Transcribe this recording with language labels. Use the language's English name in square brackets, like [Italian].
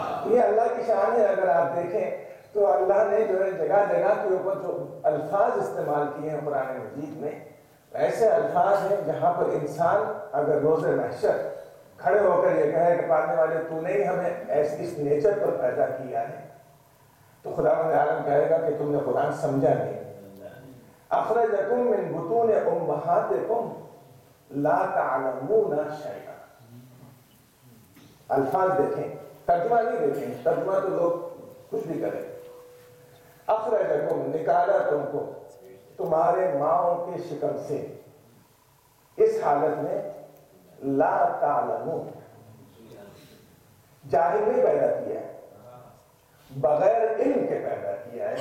[Urdu] یہ اللہ کی شان ہے. اگر آپ دیکھیں تو اللہ نے جو ہے جگہ جگہ کے اوپر جو الفاظ استعمال کیے ہیں قرآن مجید میں، ایسے الفاظ ہیں جہاں پر انسان اگر روز محشر کھڑے ہو کر یہ کہے کہ پالنے والے تو نے ہی ہمیں اس نیچر پر پیدا کیا ہے، تو خداوند عالم کہے گا کہ تم نے قرآن سمجھا نہیں. [Arabic] اخرجکم من بطون امہاتکم لا تعلمون شیئا. [Urdu] الفاظ دیکھیں، ترجمہ نہیں دیکھیں، ترجمہ تو لوگ کچھ بھی کریں. اخرجکم، نکالا تم کو تمہارے ماؤں کے شکم سے اس حالت میں [Arabic] لا تعلمون، [Urdu] جاہل نہیں پیدا کیا ہے، بغیر علم کے پیدا کیا ہے.